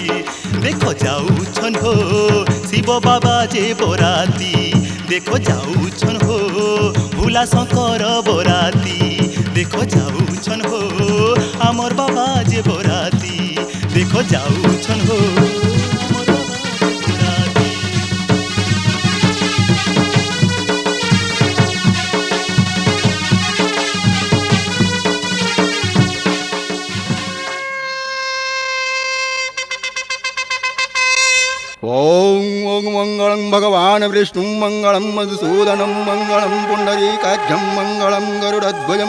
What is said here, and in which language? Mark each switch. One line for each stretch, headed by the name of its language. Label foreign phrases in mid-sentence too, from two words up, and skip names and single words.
Bangla: দেখো যাউছন হো শিব বাবা যে বরাতি, দেখো যাউছন হো ভোলা শঙ্কর বরাতি। দেখো যাউছন হো আমার বাবা যে বরাতি, দেখো যাউছন হো আমার বাবা যে বরাতি।
Sanskrit: ओम ओम मंगलम भगवान विष्णु मंगलम मधुसूदनम मंगलम पुंडरीकाक्षम मंगलम गरुड़ध्वजम।